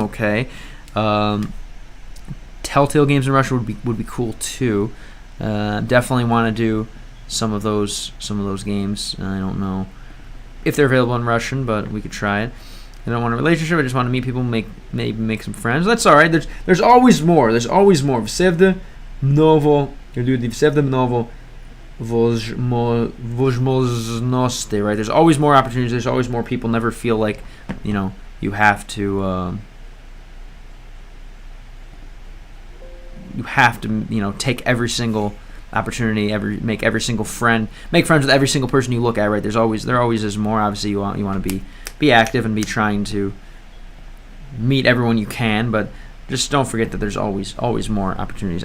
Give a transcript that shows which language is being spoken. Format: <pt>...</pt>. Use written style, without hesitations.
<en>Okay, Telltale games in Russia would be cool too. Definitely want to do some of those games. I don't know if they're available in Russian, but we could try it. I don't want a relationship. I just want to meet people, maybe make some friends. That's all right. There's always more. There's always more.</en> <ru>Всегда много люди, всегда много возможностей.</ru> <en>Right? There's always more opportunities. There's always more people. Never feel like you have to. You have to take every single opportunity, make every single friend, make friends with every single person you look at. Right? There always is more. Obviously, you want to be active and be trying to meet everyone you can, but just don't forget that there's always more opportunities.</en>